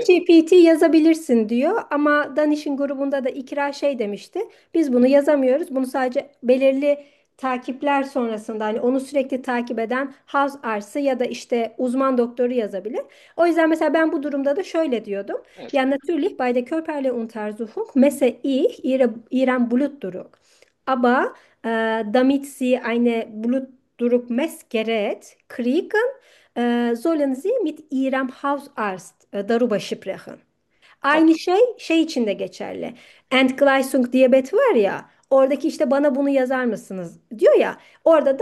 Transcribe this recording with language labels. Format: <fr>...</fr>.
<tr>ChatGPT yazabilirsin diyor ama Danish'in grubunda da ikra şey demişti. Biz bunu yazamıyoruz. Bunu sadece belirli takipler sonrasında hani onu sürekli takip eden house arası ya da işte uzman doktoru yazabilir. O yüzden mesela ben bu durumda da şöyle diyordum. Evet.</tr> <de>Yani natürlich bei der körperlichen Untersuchung messe ich ihren Blutdruck. Aber damit sie eine Blutdruckmessgerät kriegen, sollen sie mit ihrem house arzt darüber sprechen.</de> <tr>Aynı şey için de geçerli. Entgleisung diyabeti var ya, oradaki işte bana bunu yazar mısınız diyor ya, orada da</tr>